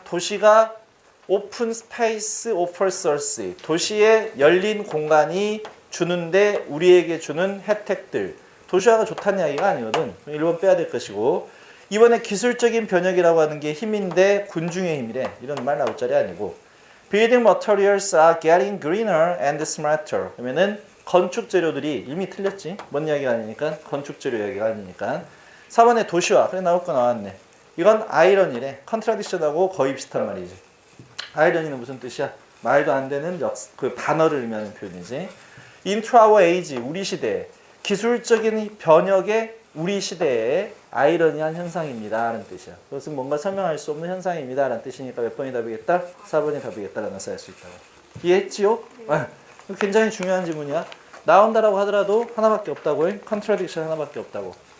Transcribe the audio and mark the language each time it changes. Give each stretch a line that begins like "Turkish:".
Korean: 도시가 오픈 스페이스 오퍼스 어스, 도시에 열린 공간이 주는데 우리에게 주는 혜택들. 도시화가 좋다는 이야기가 아니거든. 1번 빼야 될 것이고, 이번에 기술적인 변혁이라고 하는 게 힘인데 군중의 힘이래. 이런 말 나올 자리 아니고,
English: Building materials are getting greener and smarter.
Korean: 그러면은 건축 재료들이 이미 틀렸지. 뭔 이야기가 아니니까 건축 재료 이야기가 아니니까. 4번에 도시화. 그래 나올 거 나왔네. 이건 아이러니래. 컨트라딕션하고 거의 비슷한 말이지. 아이러니는 무슨 뜻이야? 말도 안 되는 그 단어를 의미하는 표현이지.
English: Into our age,
Korean: 우리 시대. 기술적인 변혁의 우리 시대의 아이러니한 현상입니다 라는 뜻이야. 그것은 뭔가 설명할 수 없는 현상입니다 라는 뜻이니까 몇 번이 답이겠다? 4번이 답이겠다 라는 것을 알 수 있다고. 이해했지요? 굉장히 중요한 질문이야. 나온다라고 하더라도 하나밖에 없다고 해. 컨트라딕션 하나밖에 없다고.